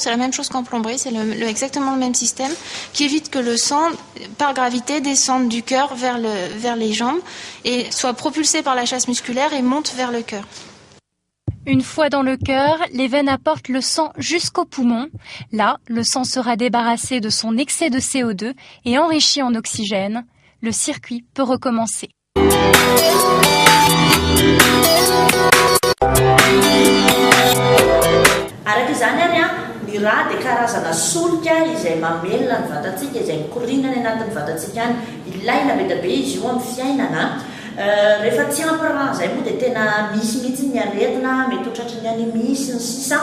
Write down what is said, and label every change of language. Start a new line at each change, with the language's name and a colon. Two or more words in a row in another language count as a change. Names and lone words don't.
French: C'est la même chose qu'en plomberie, c'est exactement le même système qui évite que le sang, par gravité, descende du cœur vers les jambes et soit propulsé par la chasse musculaire et monte vers le cœur. Une fois dans le cœur, les veines apportent le sang jusqu'aux poumons. Là, le sang sera débarrassé de son excès de CO2 et enrichi en oxygène. Le circuit peut recommencer.
Malagasy: Araka izany ary a, ny ra dia karazana solika izay mamelona ny vatantsika, izay mikorina ny anatin'ny vatantsika any. Ilaina be dia be izy io amin'ny fiainana. Rehefa tsy ampy rà izay moa dia tena misy mihitsy ny aretina, mety ho tratry ny anémie sy ny sisa.